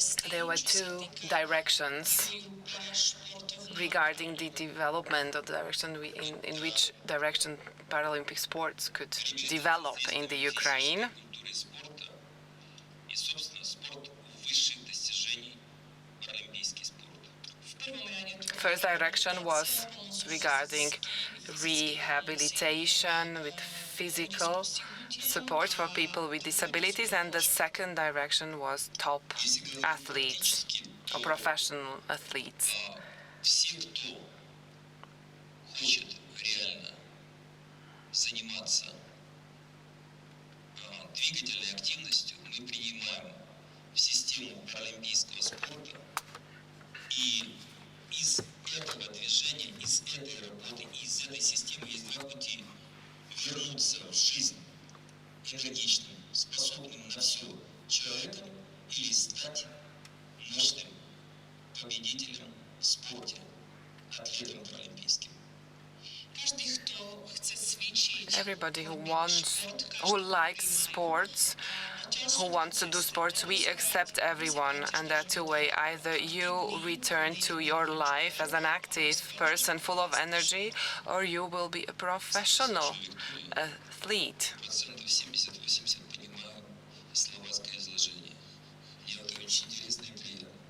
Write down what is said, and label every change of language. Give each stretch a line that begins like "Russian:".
English: There were two directions regarding the development of the direction in which direction Paralympic sports could develop in the Ukraine.
Russian: Культуры спорта и, собственно, спорт высших достижений, паралимпийский спорт.
English: First direction was regarding rehabilitation with physical support for people with disabilities, and the second direction was top athletes or professional athletes.
Russian: Все, кто хочет реально заниматься двигательной активностью, мы принимаем в систему паралимпийского спорта, и из этого движения, из этой работы, из этой системы есть два пути: вернуться в жизнь энергичным, способным на все человеком, или стать мощным победителем в спорте, атлетом паралимпийским.
English: Everybody who likes sports who wants to do sports. We accept everyone, and there are two ways. Either you return to your life as an active person full of energy, or you will be a professional athlete.
Russian: Процентов 70-80 понимаю словацкое изложение. Мне это очень интересно и приятно.